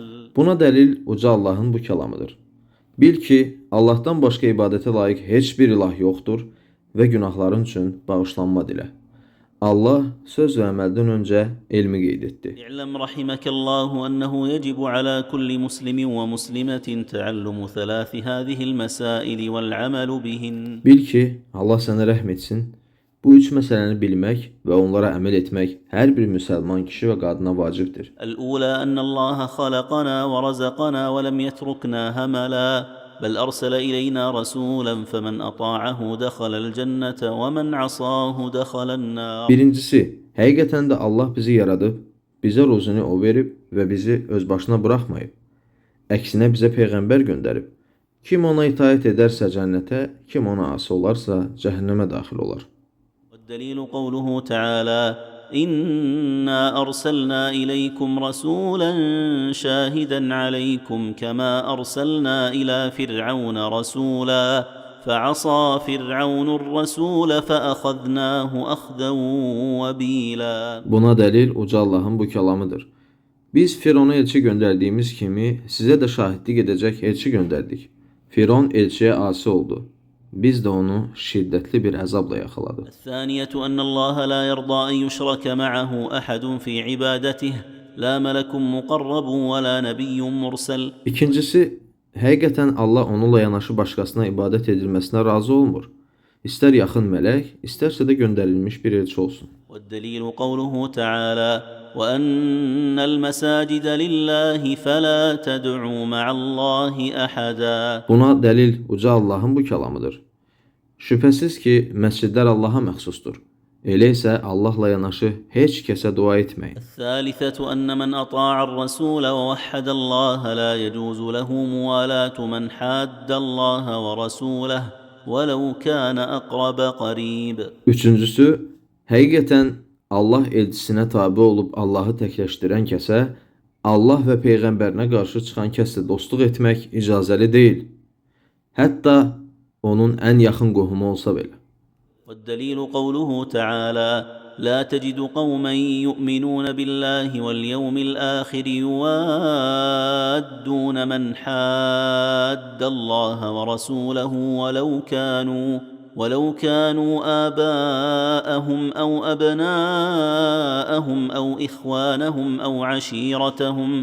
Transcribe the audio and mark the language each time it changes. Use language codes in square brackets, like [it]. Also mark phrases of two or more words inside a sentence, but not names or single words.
[az] Buna dəlil uca Allahın bu kəlamıdır. Bil ki, Allahdan başqa ibadətə layiq heç bir ilah yoxdur və günahların üçün bağışlanma dilə. Allah söz və əməldən öncə elmi qeyd etdi. [ar] اعلم رحمك الله أنه يجب على كل مسلم ومسلمة تعلم 3 هذه المسائل والعمل بهن. [az] Bil ki, Allah sənə rəhm etsin, bu üç məsələni bilmək və onlara əməl etmək hər bir müsəlman kişi və qadına vacibdir. [ar] الأولى أن الله خلقنا ورزقنا ولم يتركنا هملا بل أرسل إلينا رسولا فمن أطاعه دخل الجنة ومن عصاه دخل النار. [az] Birincisi, həqiqətən də Allah bizi yaradıb, bizə ruzunu o verib və bizi öz başına buraxmayıb. Əksinə bizə peyğəmbər göndərib. Kim ona itaət edərsə cənnətə, kim ona asi olarsa cəhənnəmə daxil olar. [ar] والدليل قوله تعالى إنا أرسلنا إليكم رسولا شاهدا عليكم كما أرسلنا إلى فرعون رسولا فعصى فرعون الرسول فأخذناه أخذا وبيلا. [az] Buna dəlil uca Allahın bu kəlamıdır. Biz Firona elçi göndərdiyimiz kimi sizə də şahidlik edəcək elçi göndərdik. Firon elçiyə asi oldu. Biz də onu şiddətli bir əzabla yaxaladıq. [ar] الثانية أن الله لا يرضى أن يشرك معه أحد في عبادته لا ملك مقرب ولا نبي مرسل. [az] İkincisi, həqiqətən Allah onunla yanaşı başqasına ibadət edilməsinə razı olmur. İstər yaxın mələk, istərsə də göndərilmiş bir elçi olsun. [ar] والدليل قوله تعالى وأن المساجد لله فلا تدعوا مع الله أحدا. [az] Buna dəlil uca Allahın bu kəlamıdır. Şübhəsiz ki, məscidlər Allaha məxsusdur. Elə isə Allahla yanaşı heç kəsə dua etməyin. [ar] الثالثة أن من أطاع الرسول ووحد الله لا يجوز له موالاة من حاد الله ورسوله ولو كان أقرب قريب. [az] Üçüncüsü, həqiqətən Allah elçisinə tabe olub Allahı təkləşdirən kəsə, Allah və Peyğəmbərinə qarşı çıxan kəslə dostluq etmək icazəli deyil. Hətta onun ən yaxın qohumu olsa belə. [ar] والدليل قوله تعالى: لا تجد قوما يؤمنون بالله واليوم الآخر يوادون من حاد الله ورسوله ولو كانوا آباءهم أو أبناءهم أو إخوانهم أو عشيرتهم